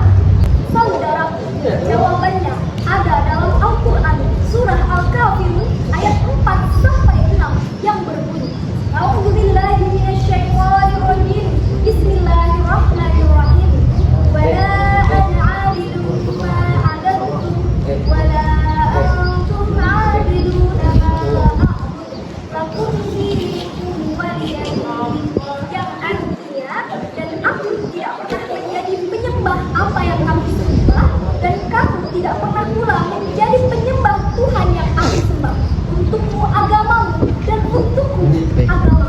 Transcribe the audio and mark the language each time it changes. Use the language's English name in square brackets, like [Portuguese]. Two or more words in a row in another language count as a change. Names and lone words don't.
[Indonesian] Saudara, jawabannya ada dalam Al-Quran surah Al-Kafirun ayat 4-6 yang berbunyi, [Arabic] أعوذ بالله من الشيطان الرجيم، بسم الله الرحمن الرحيم, ولا أنا عابد ما عبدتم ولا أنتم عابدون ما أعبد لكم دينكم ولي دين. [Indonesian] Yang artinya, dan aku tidak pernah menjadi penyembah apa yang kamu sembah, dan kamu tidak pernah pula menjadi penyembah Tuhan yang aku sembah. Untukmu agamamu dan untukku agamamu.